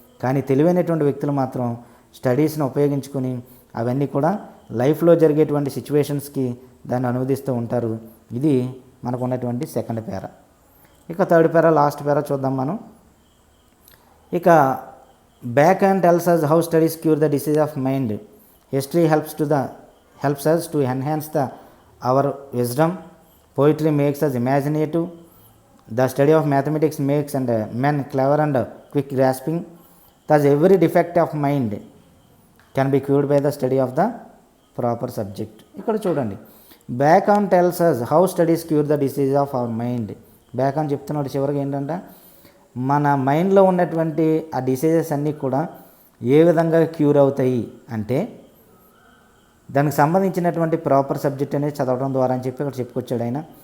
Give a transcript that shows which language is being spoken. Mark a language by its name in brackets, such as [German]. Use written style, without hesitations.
[Telugu] కానీ తెలివైనటువంటి వ్యక్తులు మాత్రం స్టడీస్ని ఉపయోగించుకొని అవన్నీ కూడా లైఫ్లో జరిగేటువంటి సిచ్యువేషన్స్కి దాన్ని అనువదిస్తూ ఉంటారు. ఇది మనకు ఉన్నటువంటి సెకండ్ పేరా. ఇక థర్డ్ పేరా, లాస్ట్ పేరా చూద్దాం మనం. ఇక [English] Back and tells us how studies cure the disease of mind. History helps us to enhance our wisdom. Poetry makes us imaginative. The study of mathematics makes men clever and quick grasping. Thus every defect of mind can be cured by the study of the proper subject. [Telugu] ఇక్కడ చూడండి, [English] Bacon tells us how studies cure the disease of our mind. [Telugu] Back on చెప్తున్నాడు చివరికి ఏంటంటే మన మైండ్లో ఉన్నటువంటి ఆ diseases అన్నీ కూడా ఏ విధంగా క్యూర్ అవుతాయి అంటే దానికి సంబంధించినటువంటి ప్రాపర్ సబ్జెక్ట్ అనేది చదవడం ద్వారా అని చెప్పి ఇక్కడ చెప్పుకొచ్చాడు ఆయన.